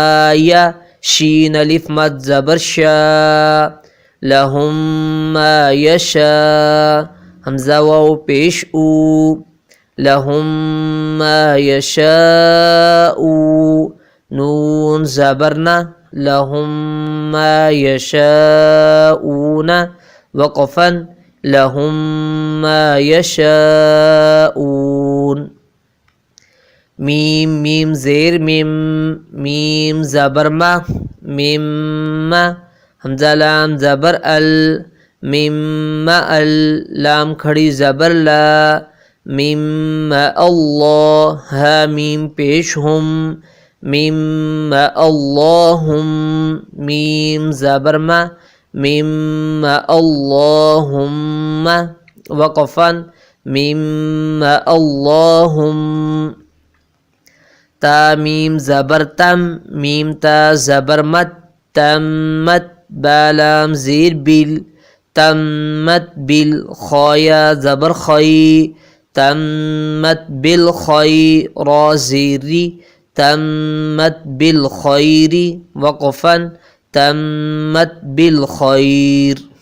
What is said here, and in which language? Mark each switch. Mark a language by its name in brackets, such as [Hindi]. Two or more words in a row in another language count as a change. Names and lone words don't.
[Urdu] یا شین الف مد زبر شا [Arabic] لہم ما یشا [Urdu] حمزہ واو پیش او [Arabic] لہم ما یشاء [Urdu] نون زبرنا [Arabic] لہم ما یشاءون وقفا لہم ما یشاءون. [Urdu] میم میم زیر میم میم زبر ما میم ما حمزہ لام زبر ال میم ال لام کھڑی زبر لا میم اللہ ہا میم پیش ہم میم اللہم میم زبر ما [Arabic] مما اللهم وقفا مما اللهم [Urdu] تا میم زبر تم میم تا زبر مت تمت بالام زیر بل تمت بالخایا زبر خی تمت بالخیر را زیری [Arabic] تمت بالخیر وقفا تمت بالخیر۔